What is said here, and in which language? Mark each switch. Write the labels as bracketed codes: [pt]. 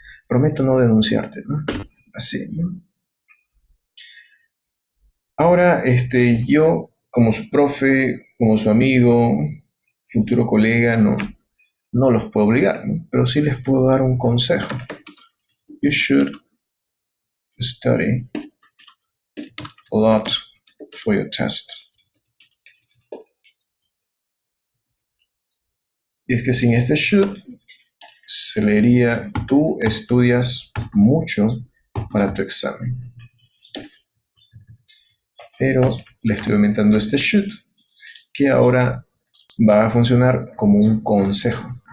[es] Prometo no denunciarte, ¿no? Así, ¿no? Ahora, yo, como su profe, como su amigo, futuro colega, no los puedo obligar, ¿no? Pero sí les puedo dar un consejo. [en] You should study a lot for your test. [es] Y es que sin este should se leería tú estudias mucho para tu examen. Pero le estoy aumentando este should que ahora va a funcionar como un consejo.